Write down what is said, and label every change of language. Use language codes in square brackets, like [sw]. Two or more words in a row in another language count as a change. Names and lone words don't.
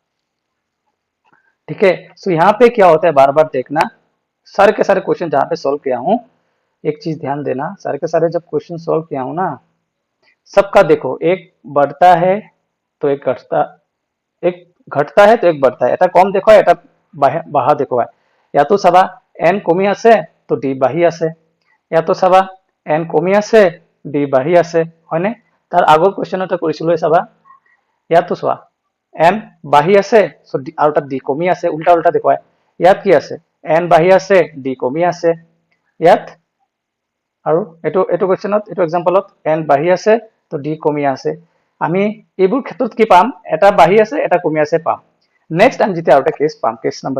[hi] ठीक है सो यहाँ पे क्या होता है बार बार देखना सारे के सारे क्वेश्चन जहाँ पे सॉल्व किया हूँ एक चीज ध्यान देना सारे के सारे जब [en] question solve [hi] किया हूँ ना सबका देखो एक बढ़ता है तो एक घटता है तो एक बढ़ता है [as] এটা কম দেখো এটা বাঢ়া দেখো [hi] या तो [as] চাবা n কমি আছে তো d বাঢ়ি আছে [hi] या तो [as] চাবা n কমি আছে d বাঢ়ি আছে হয়নে তাৰ আগৰ কোৱেশ্চন এটা কৰিছিলো চাবা ইয়াতো চোৱা n বাঢ়ি আছে সো আৰু এটা d কমি আছে [hi] उल्टा उल्टा देखो [as] ইয়াত কি আছে n বাঢ়ি আছে d কমি আছে ইয়াত আৰু এটো কোৱেশ্চনত এটো এক্সাম্পলত n বাঢ়ি আছে তো d কমি আছে আমি এইবোৰ ক্ষেত্ৰত কি পাম এটা বাঢ়ি আছে এটা কমি আছে পাম নেক্সট আমি যেতিয়া আৰু এটা কেস পাম কেস